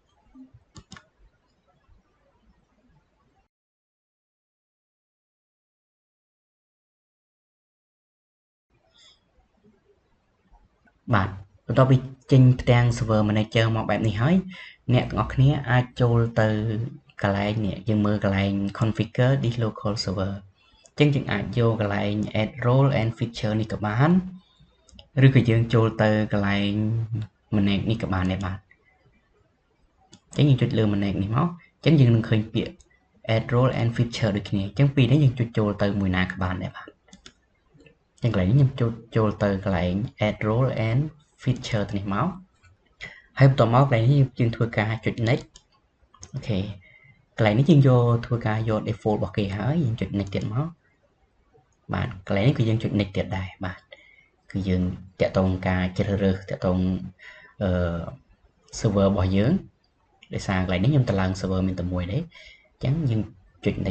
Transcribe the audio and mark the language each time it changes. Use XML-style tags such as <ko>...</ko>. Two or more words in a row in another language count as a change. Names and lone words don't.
<km>បាទបន្ទាប់ពីចេញផ្ទាំង</km> <en>server manager</en> <km>មកបែបនេះហើយអ្នកទាំងអស់គ្នា អាចចូលទៅកន្លែងនេះយើងមើលកន្លែង</km> <en>configure this local server</en> <km>អញ្ចឹងយើងអាចយកកន្លែង</km> <en>add role and feature</en> <km>នេះក៏បានឬក៏យើងចូលទៅកន្លែង manage នេះក៏បានដែរបាទអញ្ចឹងយើងចុចលើ manage នេះមកអញ្ចឹងយើងនឹងឃើញពាក្យ</km> <en>add role and feature</en> <km>ដូចគ្នាអញ្ចឹងពីនេះយើងចុចចូលទៅមួយណាក៏បានដែរបាទអញ្ចឹងកន្លែងនេះខ្ញុំចូលទៅកន្លែង</km> <en>add role and feature</en> <km>នេះមកហើយបន្តមកកន្លែងនេះយើងធ្វើ ការចុច next អូខេកន្លែងនេះយើងយកធ្វើការយក default របស់គេហើយយើងចុច next ទៀតមកបាទកន្លែងនេះគឺយើងចុច next ទៀតដែរបាទគឺយើង តាក់ទងការជ្រើសរើសតាក់ទងserver របស់យើងដោយសារកន្លែងនេះខ្ញុំតម្លើង server មានតែមួយទេអញ្ចឹងយើងចុច next</km>